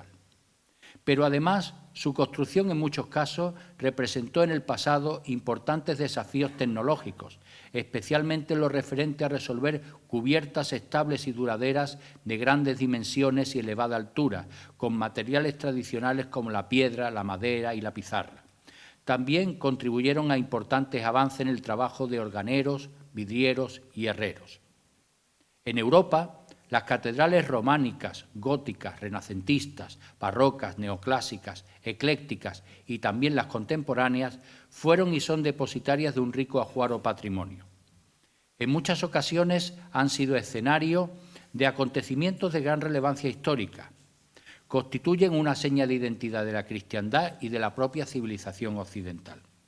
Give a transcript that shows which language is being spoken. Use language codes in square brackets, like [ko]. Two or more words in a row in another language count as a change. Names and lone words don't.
[es] Pero además, su construcción en muchos casos representó en el pasado importantes desafíos tecnológicos, especialmente en lo referente a resolver cubiertas estables y duraderas de grandes dimensiones y elevada altura, con materiales tradicionales como la piedra, la madera y la pizarra. También contribuyeron a importantes avances en el trabajo de organeros, vidrieros y herreros. En Europa, las catedrales románicas, góticas, renacentistas, barrocas, neoclásicas, eclécticas y también las contemporáneas fueron y son depositarias de un rico ajuar patrimonio. En muchas ocasiones han sido escenario de acontecimientos de gran relevancia histórica. Constituyen una seña de identidad de la cristiandad y de la propia civilización occidental.